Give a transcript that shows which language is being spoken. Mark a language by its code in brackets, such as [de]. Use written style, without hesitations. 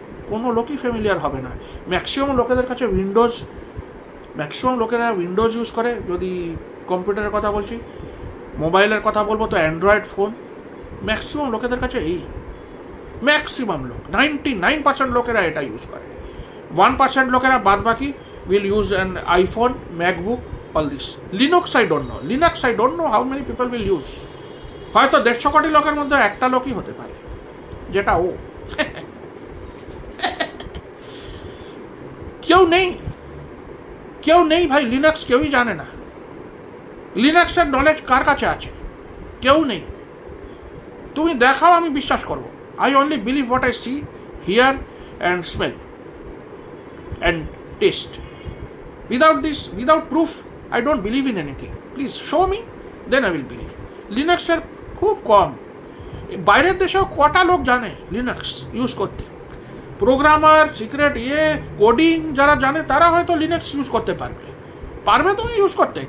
[bn] কোনো লোকই ফ্যামিলিয়ার হবে না। ম্যাক্সিমাম লোকেদের কাছে ম্যাক্সিমাম লোকেরা উইন্ডোজ ইউজ করে। যদি কম্পিউটারের কথা বলছি, মোবাইলের কথা বলবো তো অ্যান্ড্রয়েড ফোন। ম্যাক্সিমাম লোকেদের কাছে ম্যাক্সিমাম লোক 99% লোকেরা এটা ইউজ করে। 1% লোকেরা বাদ বাকি [en] will use an iPhone, MacBook, all this. Linux I don't know how many people will use. [bn] হয়তো 150 কোটি লোকের মধ্যে একটা লোকই হতে পারে, যেটা ও। কেউ নেই ভাই, লিনাক্স কেউই জানে না। লিনাক্সের নলেজ কার কাছে আছে? কেউ নেই। তুমি দেখাও, আমি বিশ্বাস করব। [en] I only believe what I see, hear and smell and taste. Without proof, I don't believe in anything. Please show me, then I will believe. [bn] লিনাক্সের খুব কম, বাইরের দেশেও কটা লোক জানে লিনাক্স ইউজ করতে। প্রোগ্রামার, সিক্রেট কোডিং যারা জানে তারা হয়তো লিনাক্স ইউজ করতে পারবে তুমি ইউজ করতে।